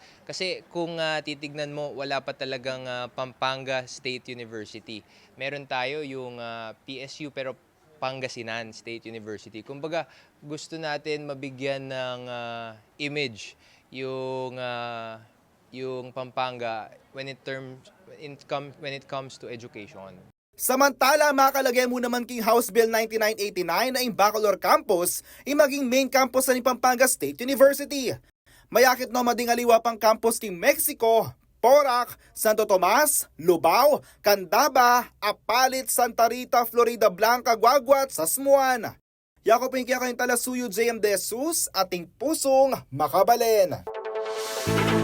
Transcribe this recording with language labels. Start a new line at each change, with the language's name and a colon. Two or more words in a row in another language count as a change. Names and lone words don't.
Filipino: Kasi kung titignan mo, wala pa talagang Pampanga State University. Meron tayo yung PSU pero Pangasinan State University. Kumbaga, gusto natin mabigyan ng image yung Pampanga
English: when it comes to education.
Filipino: Samantala, makalagay mo naman king House Bill 9989 na yung Bacolor Campus ay maging
English: main campus
Filipino: sa ni Pampanga State University.
Pampanga: Mayakit no madingaliwa pang campus king Mexico, Porac, Santo Tomas, Lubao, Candaba, Apalit, Santa Rita, Florida Blanca, Guaguat, Sasmuan. Yakob Pinky kayong Talasuyo, JM De Jesus, ating pusong makabalen.